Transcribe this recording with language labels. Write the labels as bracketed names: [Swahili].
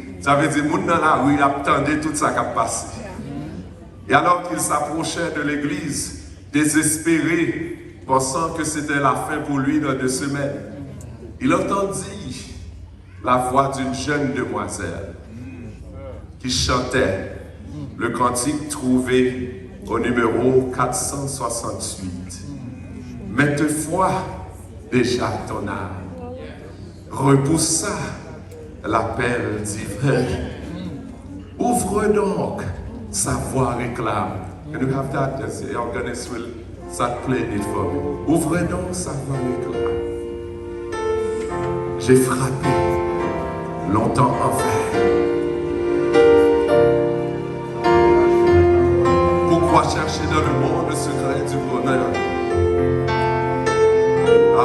[French] Ça veut dire que les gens dans la rue attendaient tout ça qui a passé. Et alors qu'il s'approchait de l'église, désespéré, pensant que c'était la fin pour lui dans 2 semaines, il entendit la voix d'une jeune demoiselle qui chantait le cantique trouvé au numéro 468. Maintes fois déjà ton âme repoussa l'appel divin. Ouvre donc, sa voix réclame. [English] Can you have that? The organist will start playing it for me. [French] Ouvre donc, sa voix réclame. J'ai frappé longtemps en vain. Pourquoi chercher dans le monde le secret du bonheur?